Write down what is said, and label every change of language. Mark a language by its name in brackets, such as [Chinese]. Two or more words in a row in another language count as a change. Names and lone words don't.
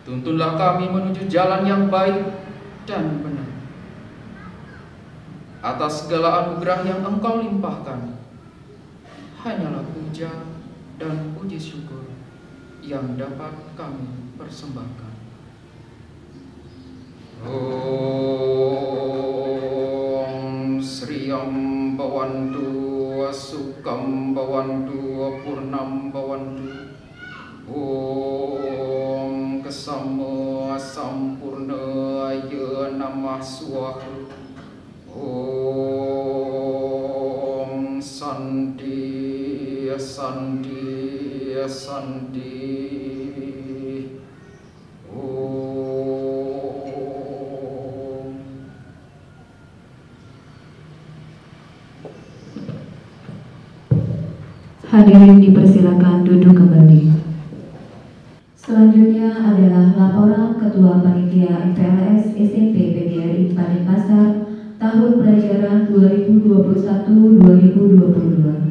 [Indonesian] Tuntunlah kami menuju jalan yang baik dan benar. Atas segala anugerah yang Engkau limpahkan, hanyalah puja dan puji syukur yang dapat kami persembahkan. [Sanskrit] ॐ श्री भवन्तु सुखं भवन्तु पूर्णं भवन्तु. ॐ क्षमा सम्पूर्णाय नमः स्वाहा. ॐ शान्तिः शान्तिः शान्तिः. Om. [Indonesian] Hadirin dipersilakan duduk kembali. Selanjutnya adalah laporan Ketua Panitia MPLS SMP PGRI Denpasar tahun pelajaran 2021-2022.